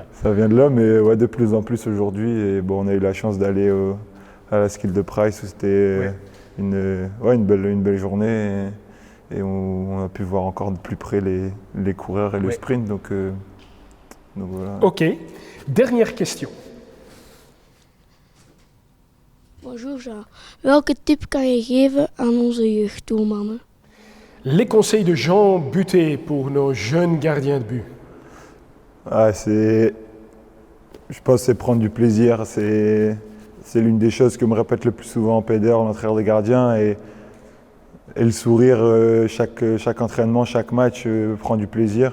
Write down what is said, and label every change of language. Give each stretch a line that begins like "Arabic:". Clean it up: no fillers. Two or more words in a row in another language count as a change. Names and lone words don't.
French: ça vient de là, mais de plus en plus aujourd'hui. Et bon, on a eu la chance d'aller à la Skill de Price où c'était une belle journée. Et on a pu voir encore de plus près les coureurs et le sprint. Donc voilà. Ok. Dernière question. Bonjour, ja.
Dutch: Welke tip kan je geven aan onze jeugddoelmannen?
French: Les conseils de Jean Buté pour nos jeunes gardiens de but. Je pense que c'est prendre du plaisir. C'est l'une des choses que me répète le plus souvent Peder, l'entraîneur des gardiens. Et le sourire, chaque entraînement, chaque match, prend du plaisir.